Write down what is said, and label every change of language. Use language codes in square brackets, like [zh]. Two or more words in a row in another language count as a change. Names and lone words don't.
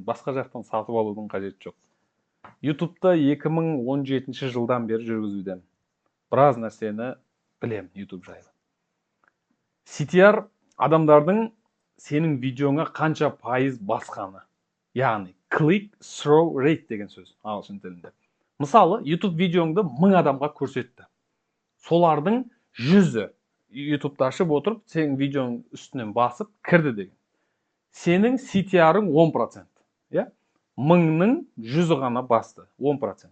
[kk] Басқа жақтан сатып алудың қажеті жоқ. YouTube'да 2017 жылдан бері жүргізудемін. Біраз нәрсені білем YouTube жайлы. CTR адамдардың сенің видеоңа қанша пайыз басқаны. Яғни [en] click through rate [kk] деген сөз ағылшын тілінде. Мысалы, YouTube видеоңды 1000 адамға көрсетті. Солардың 100-і YouTube'да ашып отырып, сенің видеоң үстінен басып кірді деген. Сенің CTR-ың 10%. Я? 1000-ның 100-і ғана басты, 10%.